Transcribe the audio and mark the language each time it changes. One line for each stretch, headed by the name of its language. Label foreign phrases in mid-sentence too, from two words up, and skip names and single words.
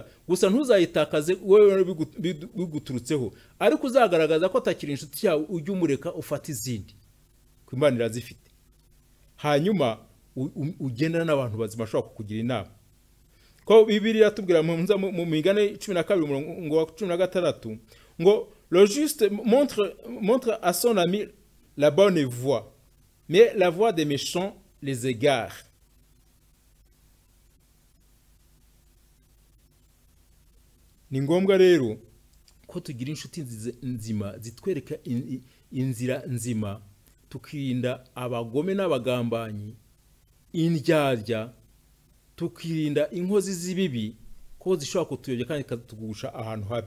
Kinyarwanda: Gusa ntuzayitakaze wewe biguturutseho, ariko uzagaragaza ko atakiri inshuti yawe, ujye umureka ufata izindi, ko Imana irazifite. Hanyuma ugendana n'abantu bazima bashobora kukugira inama. Ko Bibiliya tubwira mu Migani 12:16 ngo
French: le juste montre à son ami la bonne voie, mais la voie des méchants les égare.
Kinyarwanda: Ni ngombwa rero ko tugira inshuti nzima zitwereka inzira nzima, tukirinda abagome n'abagambanyi, indyarya, tukirinda inkozi z'ibibi ko zishobora kutuyobya kandi katugusha ahantu habi.